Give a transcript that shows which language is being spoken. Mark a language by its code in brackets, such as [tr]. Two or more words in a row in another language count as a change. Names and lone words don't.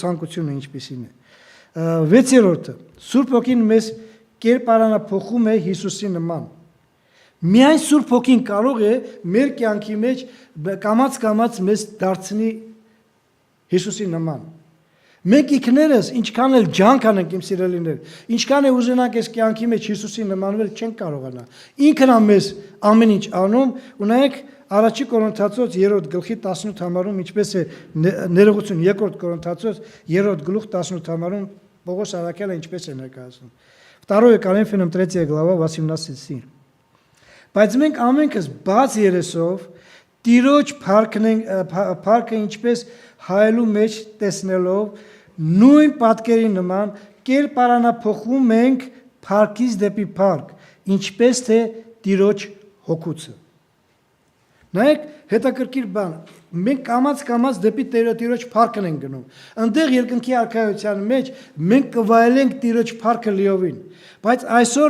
[hy] ցանկությունը ինչպեսին է։ 6-րդը Սուրբ Հոգին մեզ կերպարանափոխում է Հիսուսի նման։ Միայն Սուրբ Հոգին կարող է մեր կյանքի մեջ կամաց մեզ դարձնի Հիսուսի նման։ Մենք ինքներս ինչքան էլ ջանք անենք իմ սիրելիներ, ինչքան է ուզենանք այս կյանքի մեջ Հիսուսի նմանվել չենք կարողանա։ Ինքն է մեզ ամեն ինչ անում, ու նայեք Առաջի Կորինթացոց 3-րդ գլխի 18 համարում ինչպես է ներողություն 2-րդ Կորինթացոց 3-րդ գլուխ 18 համարում Պողոս Արաքելը ինչպես է ներկայացնում [ru] 2 Коринфянам 3 глава 18 стих [hy] Բայց մենք ամենքս բաց երեսով Տիրոջ փառքը ինչպես հայելու մեջ տեսնելով նույն պատկերի նման կերպարանափոխվում ենք փառքից դեպի փառք ինչպես թե Տիրոջ հոգուցը Նայեք հետաքրքիր բան մենք կամաց դեպի Տիրոջ փառքն ենք գնում այնտեղ երկնքի արքայության մեջ մենք կվայելենք Տիրոջ փառքը լիովին բայց այսօր